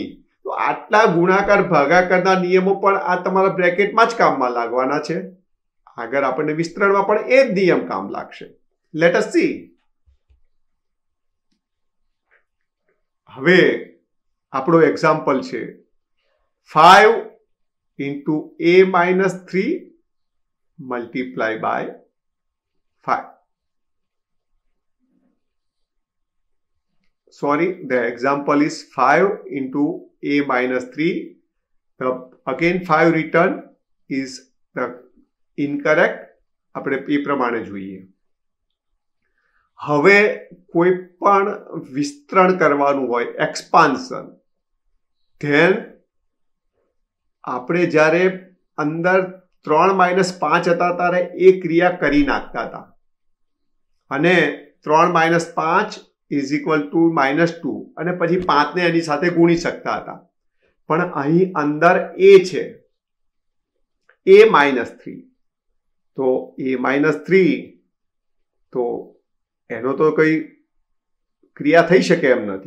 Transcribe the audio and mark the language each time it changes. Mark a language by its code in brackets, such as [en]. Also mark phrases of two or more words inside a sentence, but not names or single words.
[gu] તો આટલા ગુણાકાર ભાગાકારના નિયમો પણ આ તમારા બ્રેકેટમાં જ કામમાં લાગવાના છે. આગળ આપણને વિસ્તરણમાં પણ એ જ નિયમ કામ લાગશે. [en] let us see. [gu] હવે આપણો એક્ઝામ્પલ છે [en] 5 into a minus 3 multiply by 5. Sorry, the example is 5 into a minus 3. Again 5 written is the incorrect. [gu] આપણે એ પ્રમાણે જોઈએ. હવે કોઈ પણ વિસ્તરણ કરવાનું હોય એક્સપાન્શન, ધેન આપણે જ્યારે અંદર 3 - 5 હતા ત્યારે એ ક્રિયા કરી નાખતા હતા અને 3 - 5 [en] is equal to [gu] -2 અને પછી 5 ને એની સાથે ગુણી શકતા હતા. પણ અહીં અંદર a છે, a -3, તો a -3 તો એનો તો કઈ ક્રિયા થઈ શકે એમ નથી.